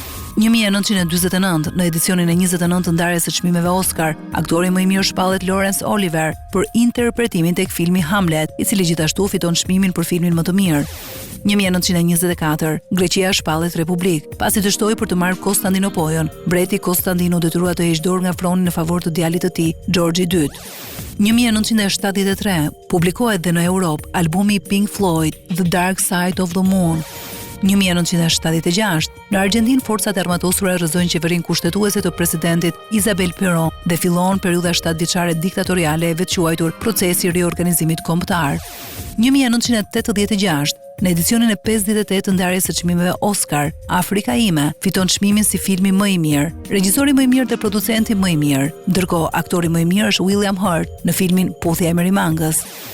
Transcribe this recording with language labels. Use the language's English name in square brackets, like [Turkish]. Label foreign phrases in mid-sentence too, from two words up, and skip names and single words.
[Albanian] 1949, në edicionin e 29 të ndarjes së çmimeve Oscar, aktori më i mirë shpallet Laurence Olivier për interpretimin tek filmi Hamlet, i cili gjithashtu fiton çmimin për filmin më të mirë. 1924, Greqia shpallet Republik, pasi dështoi për të marrë Konstantinopolin. Mbreti Konstantinu detyrua të heqë dorë nga froni në favor të djalit të tij, George II. 1973, publikohet dhe në Europë albumi i Pink Floyd, The Dark Side of the Moon. 1976, në Argjentinë forcat e armatosura rrëzojnë qeverinë kushtetuese të presidentit Isabel Perón dhe fillon periudha 7 vjeçare diktatoriale e veçuar procesi i riorganizimit kombëtar. 1986, në edicionin e 58 të ndarjes së çmimeve Oscar, Afrika ime fiton çmimin si filmi më i mirë, regjisori më i mirë dhe producenti më i mirë, ndërkohë aktori më i mirë është William Hurt në filmin Puthja e Merimangës.